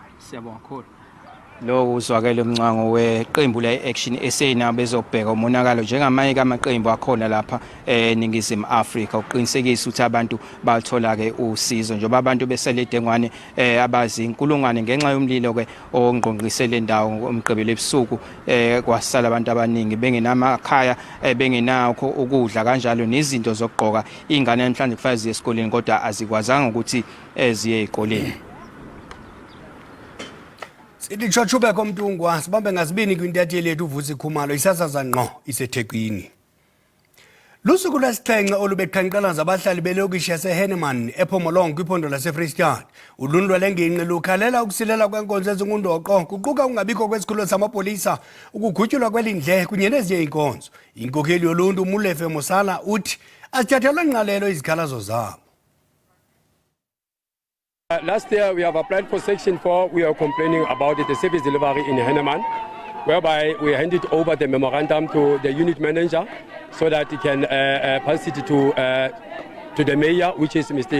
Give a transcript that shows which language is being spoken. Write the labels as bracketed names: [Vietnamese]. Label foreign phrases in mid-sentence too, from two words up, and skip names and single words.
[Zulu] siyabonga kakhulu lo uzwakele Mncango weqembu leAction SA nabo bezobheka umonakalo njengamanye kamaqembu akhona lapha eNingizimu Afrika uqinisekisa ukuthi abantu bathola ke usizo njengoba abantu beseledengwane abazi inkulungwane ngenxa yomlilo ke ongqongqisele indawo umgqibelo ebusuku kwasala abantu abaningi bengenamakhaya bengenakho ukudla kanjalo nezinto zokugqoka ingane namhlanje kufanele ziye esikoleni kodwa azikwazanga ukuthi ziye ezikoleni [Xhosa] Sithi chochube komntungwa sibambe ngazibini kwintatheli yethu uvusi Khumalo isasaza ngqo iseThekwini. Lusuku lwesixhenxe olubeqhankqala zabahlali belokishi yaseHenneman ePhomolong kwiphondo laseFreystad. Uluntu lengingqi lukhalela ukusilela kwenkonzo ezingundoqo kuquka ungabikho kwesikhululo samapolisa ukugutyulwa kwelindle kunye nezinye inkonzo. Inkokheli yoluntu Mulefe Mosala uthi asithathelwe ngqalelo izikhalazo zabo. [English] Last year we have applied for Section 4. We are complaining about the service delivery in Henneman, whereby we handed over the memorandum to the unit manager so that he can pass it to the mayor, which is Mr.